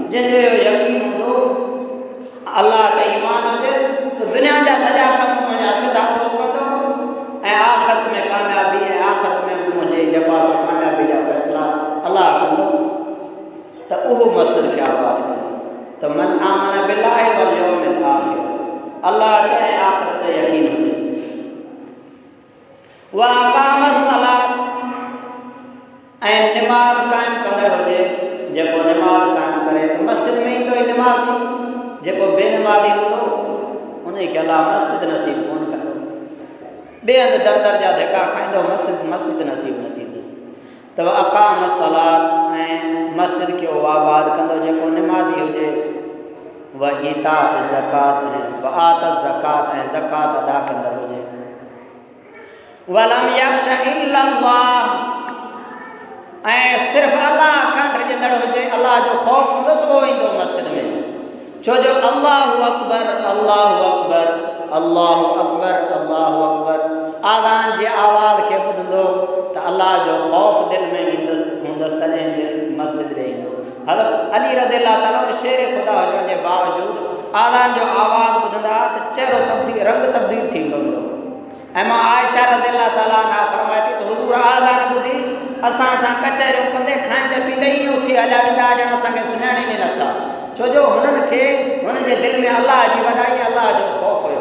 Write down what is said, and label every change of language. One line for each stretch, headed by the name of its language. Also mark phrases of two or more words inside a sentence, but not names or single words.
Sindhi: जंहिंजो यकीन हूंदो अल्लाह ते ईमान हुजेसि त दुनिया जा सॼा कम मुंहिंजा सिधा उहो कंदो ऐं आख़िरत में कामयाबी ऐं आख़िरत में मुंहिंजे जेका असां कामयाबी जा फ़ैसिला अल्लाह कंदो त उहो मस्जिद खे आबाद कंदो। त
Arabic: من آمن بالله واليوم الآخر,
Sindhi: अल्लाह ते ऐं आख़िरत ते यकीन हुजेसि।
Arabic: وأقام الصلاة,
Sindhi: ऐं निमाज़ क़ाइमु कंदड़ हुजे, जेको निमाज़ क़ाइमु करे त मस्जिद में ईंदो ई निमाज़ी, जेको बेनिमाज़ी हूंदो उन खे अल्लाह मस्जिद नसीब कोन कंदो, ॿिए हंधि दर दर जा धिका खाईंदो, मस्जिद नसीब न थींदुसि। त
Arabic: أقام الصلاة,
Sindhi: ऐं मस्जिद खे उहो आबाद कंदो जेको निमाज़ी हुजे।
Arabic: وإيتاء زكاة، وآتى زكاة,
Sindhi: ऐं ज़कात अदा कंदड़ हुजे।
Arabic: ولم يخش إلا الله,
Sindhi: ऐं सिर्फ़ु अल्लाह खां डरंदड़ हुजे, अल्लाह जो ख़ौफ़ हूंदुसि, उहो ईंदो मस्जिद में। छो जो
Arabic: الله أكبر الله أكبر الله أكبر الله أكبر
Sindhi: आज़ान जे आवाज़ खे ॿुधंदो अल्लाह जो ख़ौफ़ दिल में हूंदसि तॾहिं दिल मस्जिद ॾे ईंदो। हज़रत अली
Arabic: رضي الله تعالى
Sindhi: शेर ख़ुदा हुजण जे बावजूदि आज़ान जो आवाज़ ॿुधंदा त चहिरो रंग तब्दील थी पवंदो। ऐं मां आयशा
Arabic: رضي الله تعالى
Sindhi: ना फरमाए थी त हुज़ूर आज़ान ॿुधी असां सां कचहरियूं कंदे खाईंदे पींदे ईअं उथी हलिया वेंदा ॼण असांखे सुञाणीनि ई नथा, छो जो हुननि खे हुननि जे दिलि में अलाह जी वॾाई अलाह जो ख़ौफ़ हुयो।